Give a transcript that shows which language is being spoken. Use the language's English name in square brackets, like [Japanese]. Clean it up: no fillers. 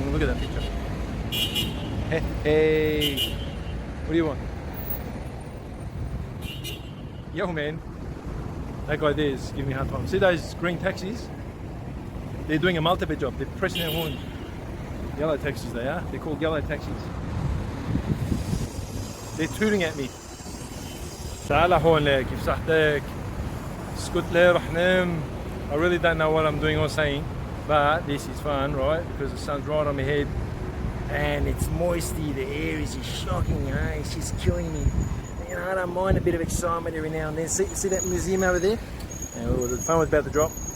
[English] Look at that picture. Hey. What do you want? Yo, man. That guy there is giving me a hard time. See those green taxis? They're doing a multiple job. They're pressing their horn. Yellow taxis they are. They're called yellow taxis. They're tooting at me. [Arabic] تعال هون كيف صحتك؟ اسكت لي رح نام. [English] I really don't know what I'm doing or saying, but this is fun, right? Because the sun's right on my head and it's moisty. The air is just shocking, you know? It's just killing me. You know, I don't mind a bit of excitement every now and then. See that museum over there? The phone was about to drop.